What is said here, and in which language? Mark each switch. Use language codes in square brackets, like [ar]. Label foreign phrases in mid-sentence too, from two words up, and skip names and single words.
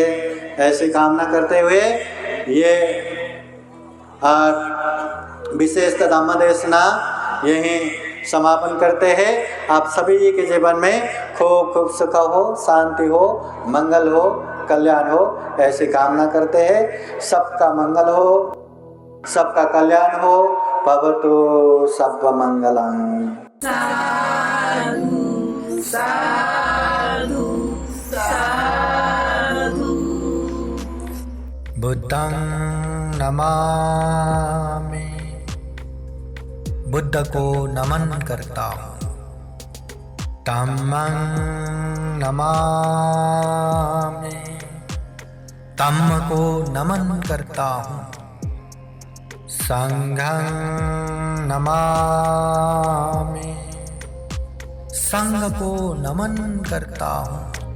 [hi] ऐसी कामना करते हुए ये विशेष धम्म देशना यहीं समापन करते हैं। आप सभी के जीवन में खूब खूब सुख हो, शांति हो, मंगल हो, कल्याण हो, ऐसी कामना करते हैं। सबका मंगल हो, सबका कल्याण हो। [sa] भवतु सर्वमंगलम्। [pi] साधु साधु साधु। बुद्धं नमामि, [hi] बुद्ध को नमन करता हूँ। [pi] धम्मं नमामि, [hi] धम्म को नमन करता हूँ। [pi] संघं नमामि। [hi] संघ को नमन करता हूँ।